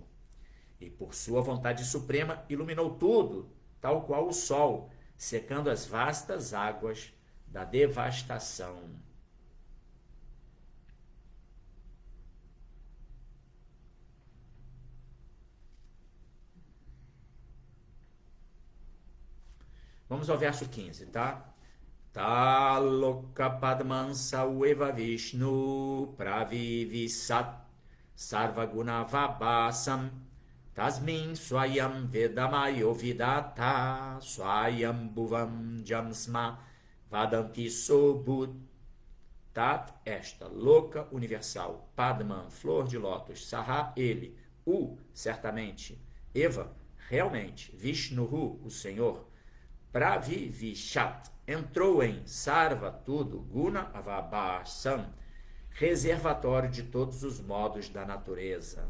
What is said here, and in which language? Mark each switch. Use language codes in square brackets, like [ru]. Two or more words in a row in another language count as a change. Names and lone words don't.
[pt] E por sua vontade suprema iluminou tudo, tal qual o sol, secando as vastas águas da devastação. Vamos ao verso 15, tá? [sa] तल्लोक पद्मं स एव विष्णुः प्राविशत् सर्वगुणावभासम् तस्मिन् स्वयं वेदमयो विधाता स्वयम् भुवं यं स्म वदन्ति सोऽभूत्. Tat, [pt] esta, louca, universal, Padman, flor de lótus, Saha, ele, certamente, Eva, realmente, Vishnuhu, o Senhor, Pravivishat, entrou em Sarva, tudo, [sa] गुण अवभासम्, [pt] reservatório de todos os modos da natureza.